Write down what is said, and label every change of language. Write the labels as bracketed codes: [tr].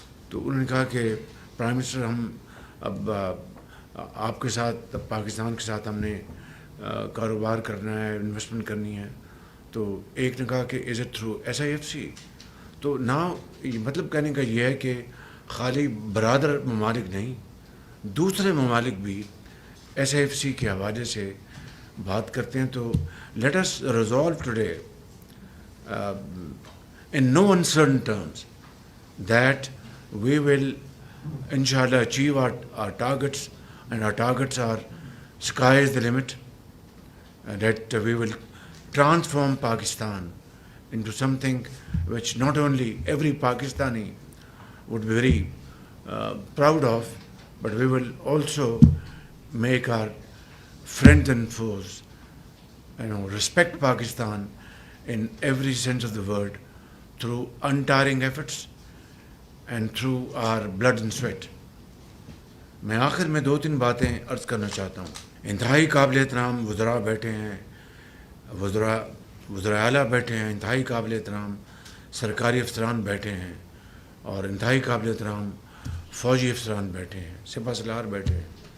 [ur] تو انہوں نے کہا کہ پرائم منسٹر ہم اب آپ کے ساتھ، پاکستان کے ساتھ ہم نے کاروبار کرنا ہے، انویسٹمنٹ کرنی ہے۔ تو ایک نے کہا کہ [en] Is it through S I F C? [ur] تو نہ مطلب کہنے کا یہ ہے کہ خالی برادر ممالک نہیں، دوسرے ممالک بھی ایس ایف سی کے حوالے سے بات کرتے ہیں. [en] تو let us resolve today in no uncertain terms that we will inshallah achieve our targets, and our targets are sky is the limit, that we will transform Pakistan into something which not only every Pakistani would be very proud of, but we will also make our friends and foes, respect Pakistan in every sense of the word through untiring efforts and through our blood and sweat. [ur] میں آخر میں 2-3 باتیں عرض کرنا چاہتا ہوں. انتہائی قابل احترام وزراء بیٹھے ہیں، وزراء اعلیٰ بیٹھے ہیں، انتہائی قابل احترام سرکاری افسران بیٹھے ہیں، اور انتہائی قابل احترام فوجی افسران بیٹھے ہیں، سپہ سالار بیٹھے ہیں.